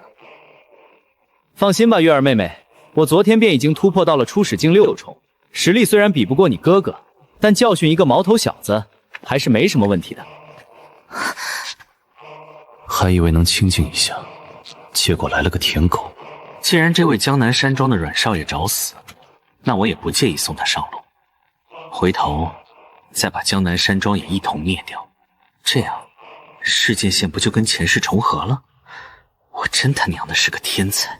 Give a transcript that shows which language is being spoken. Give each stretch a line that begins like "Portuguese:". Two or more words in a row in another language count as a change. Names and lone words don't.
Chinese: 放心吧，月兒妹妹，我昨天便已經突破到了初始境6重，實力雖然比不過你哥哥，但教訓一個毛頭小子還是沒什麼問題的。還以為能清靜一下，結果來了個舔狗。既然這位江南山莊的阮少爺找死，那我也不介意送他上路，回頭再把江南山莊也一同滅掉，這樣事件線不就跟前世重合了？我真他娘的是個天才！